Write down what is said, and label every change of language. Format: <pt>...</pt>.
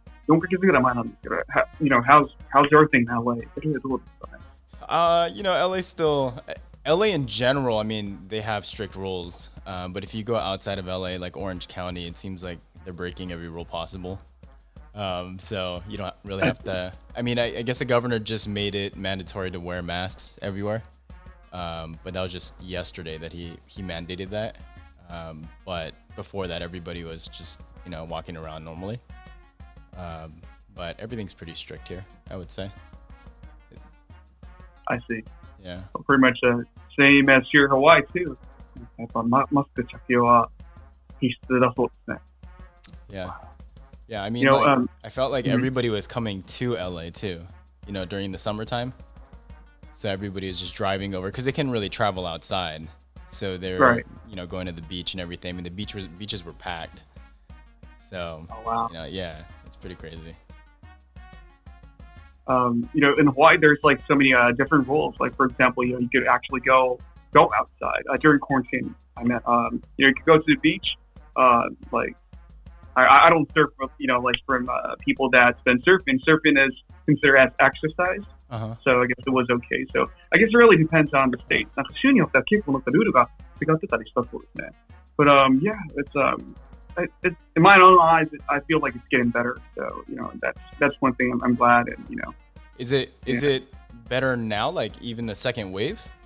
<ja>4ヶ月ぐらい前なんですけど、</ja> <en>how's everything in LA?</en> <ja>どうですかね?</ja> <en>LA still, LA in general, I mean, they have strict rules. But if you go outside of LA, like Orange County, it seems like they're breaking every rule possible. So you don't really have to. I mean, I guess the governor just made it mandatory to wear masks everywhere. But that was just yesterday that he mandated that. But before that, everybody was just walking around normally. But everything's pretty strict here, I would say. I see. Yeah. Pretty much same as here in Hawaii too.</en> <ja>やっぱマスク着用は必須だそうですね。</ja> <en>Yeah. Yeah, I mean, I felt like everybody was coming to LA too, during the summertime. So everybody was just driving over because they couldn't really travel outside. So they were, going to the beach and everything. I mean, the beaches were packed. So, yeah, it's pretty crazy. In Hawaii, there's like so many different rules. Like, for example, you could actually go outside during quarantine. I meant, you could go to the beach. Like, I don't surf, like from people that's been surfing. Surfing is considered as exercise. So I guess it was okay. So I guess it really depends on the state.</en> <ja>なんか州によっては結構なんかルールが違ってたりしたそうですね。</ja> <en>But yeah, it's in my own eyes, I feel like it's getting better. So that's one thing I'm glad, and Is it better now? Like even the second wave?</en>